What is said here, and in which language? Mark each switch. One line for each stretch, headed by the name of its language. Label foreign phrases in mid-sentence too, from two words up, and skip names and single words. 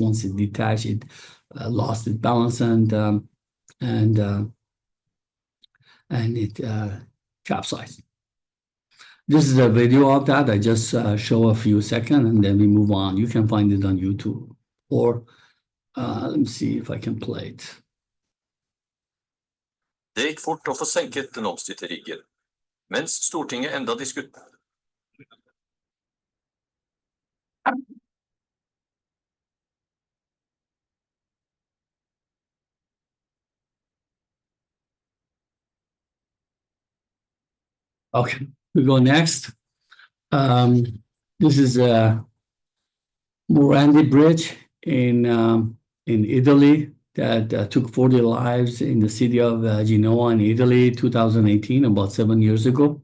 English: Once it detached, it lost its balance and it capsized. This is a video of that. I just show a few seconds and then we move on. You can find it on YouTube, or let me see if I can play it.
Norwegian: Det gikk fort å få senket den omstridte riggen, mens Stortinget enda diskuterer.
English: Okay, we go next. This is a Morandi Bridge in Italy that took 40 lives in the city of Genoa in Italy, 2018, about 7 years ago.